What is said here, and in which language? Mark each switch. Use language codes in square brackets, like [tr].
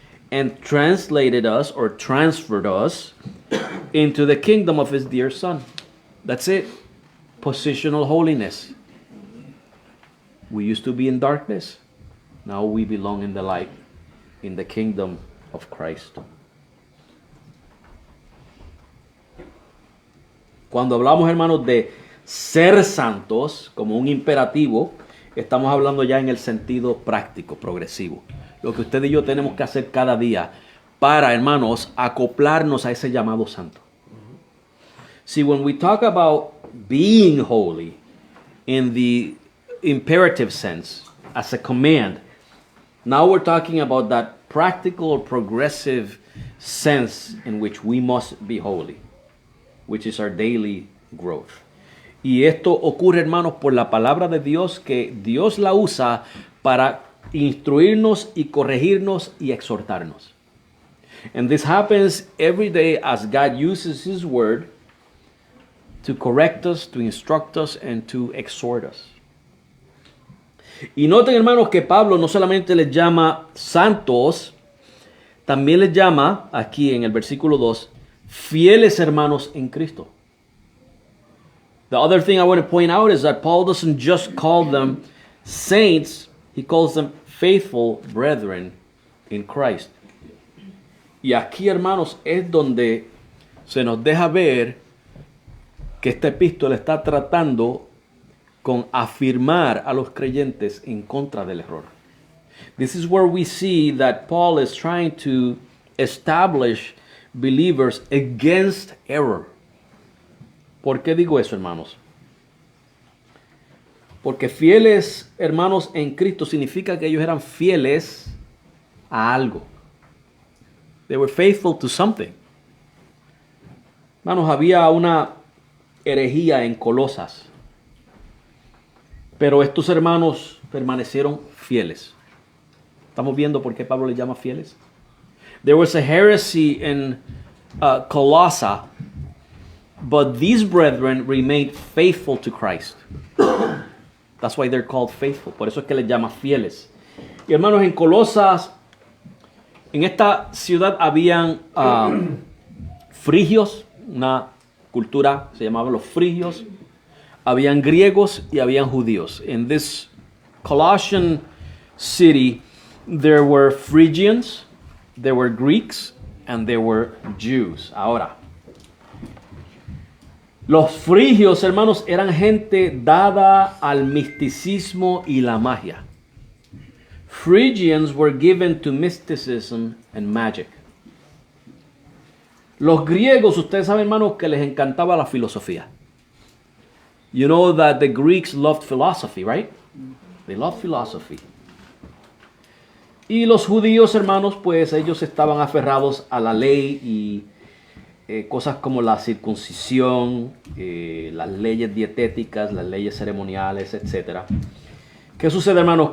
[en] And translated us or transferred us into the kingdom of His dear Son. That's it. Positional holiness. We used to be in darkness. Now we belong in the light, in the kingdom of Christ. [es] Cuando hablamos, hermanos, de ser santos como un imperativo, estamos hablando ya en el sentido práctico, progresivo. Lo que usted y yo tenemos que hacer cada día para, hermanos, acoplarnos a ese llamado santo. [en] See, when we talk about being holy in the imperative sense, as a command, now we're talking about that practical, progressive sense in which we must be holy, which is our daily growth. [es] Y esto ocurre, hermanos, por la palabra de Dios, que Dios la usa para instruirnos y corregirnos y exhortarnos. [en] And this happens every day as God uses His word to correct us, to instruct us, and to exhort us. [es] Y noten, hermanos, que Pablo no solamente les llama santos, también les llama, aquí en el versículo 2, fieles hermanos en Cristo. [en] The other thing I want to point out is that Paul doesn't just call them saints, he calls them faithful brethren in Christ. [es] Y aquí, hermanos, es donde se nos deja ver que esta epístola está tratando con afirmar a los creyentes en contra del error. [en] This is where we see that Paul is trying to establish believers against error. [es] ¿Por qué digo eso, hermanos? Porque fieles, hermanos, en Cristo significa que ellos eran fieles a algo. [en] They were faithful to something. [es] Hermanos, había una herejía en Colosas, pero estos hermanos permanecieron fieles. ¿Estamos viendo por qué Pablo les llama fieles? [en] There was a heresy in Colossae, but these brethren remained faithful to Christ. That's why they're called faithful. [es] Por eso es que les llama fieles. Y hermanos, en Colosas, en esta ciudad habían frigios, una cultura se llamaban los frigios. Habían griegos y habían judíos. [en] In this Colossian city, there were Phrygians, there were Greeks, and there were Jews. [es] Ahora, los frigios, hermanos, eran gente dada al misticismo y la magia. [en] Phrygians were given to mysticism and magic. [es] Los griegos, ustedes saben, hermanos, que les encantaba la filosofía. [en] You know that the Greeks loved philosophy, right? They loved philosophy. [es] Y los judíos, hermanos, pues ellos estaban aferrados a la ley y cosas como la circuncisión, las leyes dietéticas, las leyes ceremoniales, etc. ¿Qué sucede, hermanos?